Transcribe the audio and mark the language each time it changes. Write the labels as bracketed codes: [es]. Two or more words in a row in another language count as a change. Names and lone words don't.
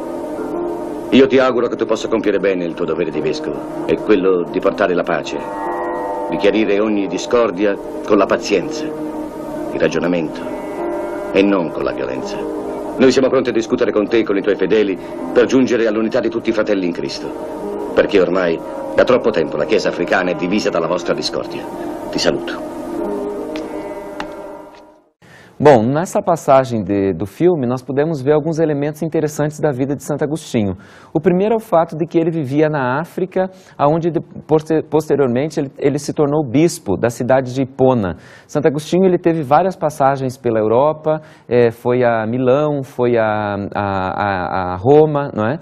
[it] Io ti auguro che tu possa compiere bene il tuo dovere di vescovo, e quello di portare la pace, di chiarire ogni discordia con la pazienza, il ragionamento, e non con la violenza. Noi siamo pronti a discutere con te e con i tuoi fedeli per giungere all'unità di tutti i fratelli in Cristo, perché ormai da troppo tempo la Chiesa africana è divisa dalla vostra discordia. Ti saluto. [pt] Bom, nessa passagem do filme, nós podemos ver alguns elementos interessantes da vida de Santo Agostinho. O primeiro é o fato de que ele vivia na África, onde posteriormente ele se tornou bispo da cidade de Hipona. Santo Agostinho ele teve várias passagens pela Europa, foi a Milão, foi a Roma, não é?